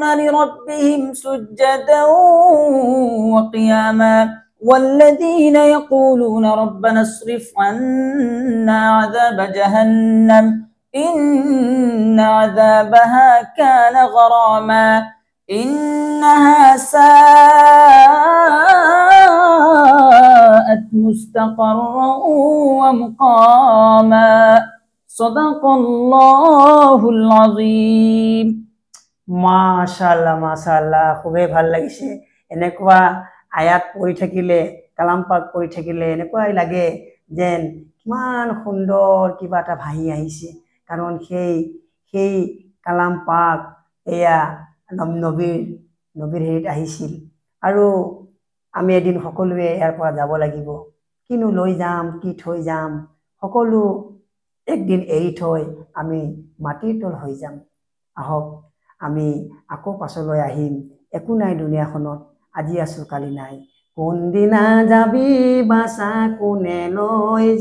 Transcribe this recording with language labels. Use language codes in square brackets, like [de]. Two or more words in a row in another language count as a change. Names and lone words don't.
[ar] لربهم سجدا وقياما والذين يقولون ربنا اصرف عنا عذاب جهنم إن عذابها كان غراما إنها ساءت مستقرا ومقاما صدق الله العظيم [as] মাশাআল্লাহ খুবই ভাল লাগিছে এনেকুৱা আয়াত পঢ়ি থাকিলে কালাম পাক পঢ়ি থাকিলে এনেকুৱাই লাগে যেন কিমান সুন্দৰ কিবা এটা ভাহি আহিছে কাৰণ সেই কালাম পাক এয়া নবীৰ হেৰিত আহিছিল আৰু আমি এদিন সকলোৱে ইয়াৰ পৰা যাব লাগিব কিনো লৈ যাম কি থৈ যাম সকলো একদিন এৰি থৈ আমি মাটিৰ তল হৈ যাম আহক আমি আকৌ পাছলৈ আহিম একো নাই দুনিয়াখনত আজি আছো কালি নাই কোনদিনা যাবি বাছা কোনে লৈ